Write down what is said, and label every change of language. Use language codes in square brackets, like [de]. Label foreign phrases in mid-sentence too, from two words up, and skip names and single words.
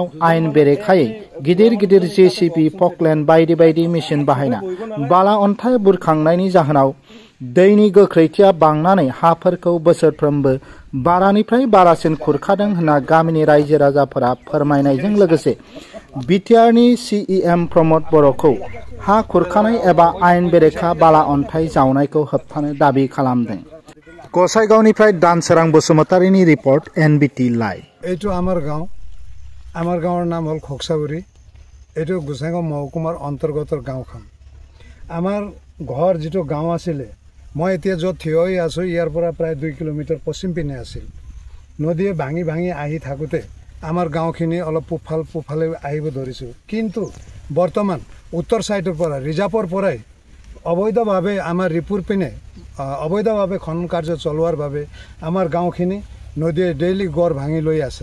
[brx] आयेन बेरेखायै गिदिर गिदिर जेसिबि, पकलेन बायदि बायदि मेसिन बाहायना बाला अन्थाइ बुरखांनायनि जाहोनाव दैनि गोख्रैथिया बांनानै हाफोरखौ बोसोरफ्रोमबो बारानिफ्राय बारासिन खुरखादों होनना गामिनि रायजो राजाफोरा फोरमायनायजों लोगोसे बिटिआरनि सिइएम प्रमद बर'खौ हा खुरखानाय एबा आयेन बेरेखा बाला अन्थाइ जावनायखौ होबथानो दाबि खालामदों। गसाइगावनिफ्राय दानसोरां बसुमतारीनि रिपर्ट NBT लाइव। [as] এইটো আমাৰ গাঁৱৰ নাম হ'ল খক্সাগুৰি। এইটো গোসাইগাঁও মহকুমাৰ অন্তৰ্গতৰ গাঁওখন। আমাৰ ঘৰ যিটো গাঁও আছিলে, মই এতিয়া য'ত থিয় হৈ আছোঁ ইয়াৰ পৰা প্ৰায় 2 কিলোমিটাৰ পশ্চিম পিনে আছিল। নদীয়ে ভাঙি ভাঙি আহি থাকোঁতে আমাৰ গাঁওখিনি অলপ পূবফালে আহিব ধৰিছোঁ, কিন্তু বৰ্তমান উত্তৰ ছাইডৰ পৰা ৰিজাৰ্ভৰ পৰাই অবৈধভাৱে আমাৰ ৰিপুৰ পিনে অবৈধভাৱে খনন কাৰ্য চলোৱাৰ বাবে আমাৰ গাঁওখিনি নদীয়ে ডেইলি গড় ভাঙি লৈ আছে।